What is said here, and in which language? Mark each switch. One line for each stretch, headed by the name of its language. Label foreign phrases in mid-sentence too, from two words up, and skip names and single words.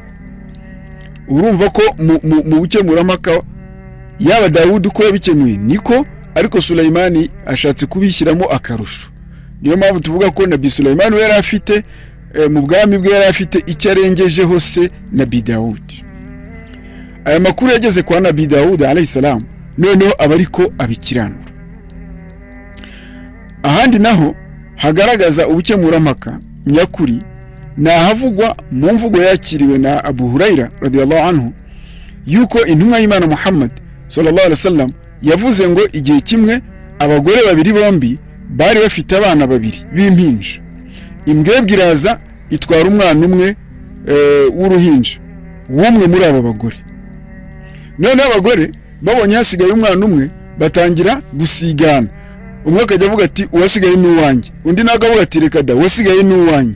Kinyarwanda: urumva ko mu bukemurampaka yaba Dawudi uko yabikemuye niko, ariko Sulaimani ashatse kubishyiramo akarusho. niyo mpamvu tuvuga ko Nabi Sulaiman yari afite mu bwami bwe yari afite icyo arengejeho se Nabi Dawudi. aya makuru yageze kwa Nabi Dawud
Arabic: عليه السلام,
Kinyarwanda: noneho aba ariko abikiranura. ahandi naho hagaragaza ubukemurampaka nyakuri nahavugwa mu mvugo yakiriwe na Abu Huraira
Arabic: رضي الله عنه,
Kinyarwanda: yuko intumwa y'Imana Muhammad
Arabic: صلى الله عليه وسلم
Kinyarwanda: yavuze ngo igihe kimwe abagore babiri bombi bari bafite abana babiri b'impinja. imbwebwe iraza itwara umwana umwe w'uruhinja w'umwe muri abo bagore. none abagore babonye hasigaye umwana umwe batangira gusigana, umwe akajya avuga ati uwasigaye ni uwanjye, undi nawe akavuga ati reka da uwasigaye ni uwanjye.